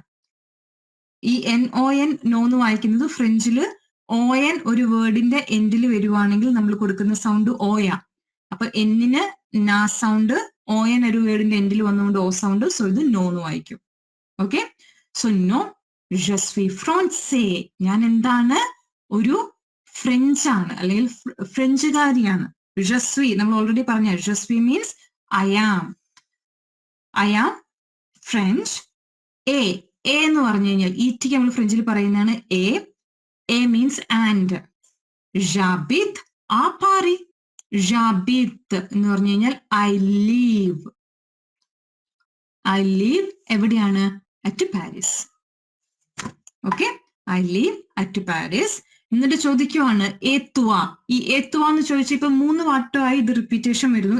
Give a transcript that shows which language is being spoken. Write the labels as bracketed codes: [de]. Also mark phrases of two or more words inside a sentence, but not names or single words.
[ml] ഈ NON നോ എന്ന് വായിക്കുന്നത് ഫ്രഞ്ചില് ON ഒരു വേർഡിന്റെ എൻഡിൽ വരുവാണെങ്കിൽ നമ്മൾ കൊടുക്കുന്ന സൗണ്ട് ഓയാ. അപ്പൊ എന്നിന് നാ സൗണ്ട്, ON ഒരു വേർഡിന്റെ എൻഡിൽ വന്നുകൊണ്ട് ഓ സൗണ്ട്. സോ ഇത് നോ എന്ന് വായിക്കും. [en] okay, so [ml] നോ [fr] je suis français, [ml] ഞാൻ എന്താണ്, ഒരു ഫ്രഞ്ച് ആണ്, അല്ലെങ്കിൽ ഫ്രഞ്ചുകാരിയാണ്. [fr] je suis [ml] നമ്മൾ ഓൾറെഡി പറഞ്ഞ [fr] je suis [en] means I am French. [ml] എ എന്ന് പറഞ്ഞു കഴിഞ്ഞാൽ ഈറ്റിക്ക് നമ്മൾ ഫ്രഞ്ചിൽ പറയുന്നതാണ് എ മീൻസ് ആൻഡ്. [fr] j'habite à Paris, j'habite [ml] എന്ന് പറഞ്ഞു കഴിഞ്ഞാൽ [en] I live [ml] എവിടെയാണ്, [en] at Paris. [ml] ഓക്കെ, [en] I live at Paris. [ml] എന്നിട്ട് ചോദിക്കുവാണ് ഏത്തുവ. ഈ ഏത്തുവ എന്ന് ചോദിച്ചാൽ ഇപ്പൊ 3 വട്ടമായി ഇത് റിപ്പീറ്റേഷൻ വരുന്നു.